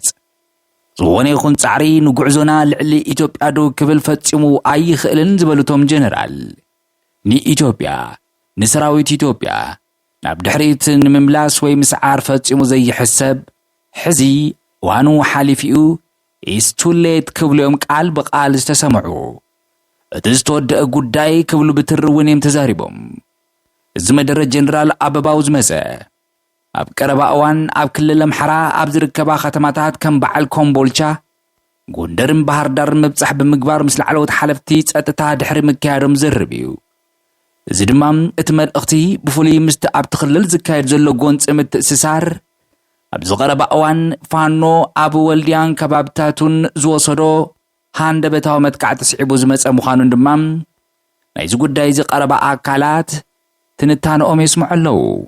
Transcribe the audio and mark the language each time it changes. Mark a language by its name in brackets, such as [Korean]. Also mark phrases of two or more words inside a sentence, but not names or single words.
[Tigrinya] ዝኾነ ይኹን ጻዕሪ ንጉዕዞና ልዕሊ ኢትዮጵያ ዶ ክብል ፈጺሙ ኣይኽእልን ዝበሉቶም ጀነራል ንኢትዮጵያ ንሰራዊት ኢትዮጵያ ናብ ድሕሪት ንምምላስ ወይ ምስዓር ፈጺሙ ዘይሕሰብ ሕዚ ዋኑ ሓሊፊኡ [English] is too late [Tigrinya] ክብሎም ቃል በቃል ዝተሰምዑ እቲ ዝተወደአ ጉዳይ ክብሉ ብትርውን እዮም ተዛሪቦም እዚ መደረ ጀነራል አበባው ዝመጸ ኣብ ቀረባ እዋን ኣብ ክልል አምሓራ ኣብ ዝርከባ ከተማታት ከም በዓል ኮምቦልቻ ጎንደርን ባህር ዳር ምብጻሕ ብምግባር ምስ ላዕለዎት ሓለፍቲ ጸጥታ ድሕሪ ምክያዶም ዝርብ እዩ እዚ ድማ እቲ መልእኽቲ ብፍሉይ ምስቲ ኣብቲ ክልል ዝካየድ ዘሎ ጎንፂ ምትእስሳር ኣብ ዝቐረባ እዋን ፋኖ ኣብ ወልድያን ከባብታቱን ዝወሰዶ ሃንደበታዊ መጥቃዕቲ ስዒቡ ዝመጸ ምዃኑን ድማ ናይዚ ጉዳይ ዝቐረባ ኣካላት ትንታነኦም የስምዑ ኣለዉ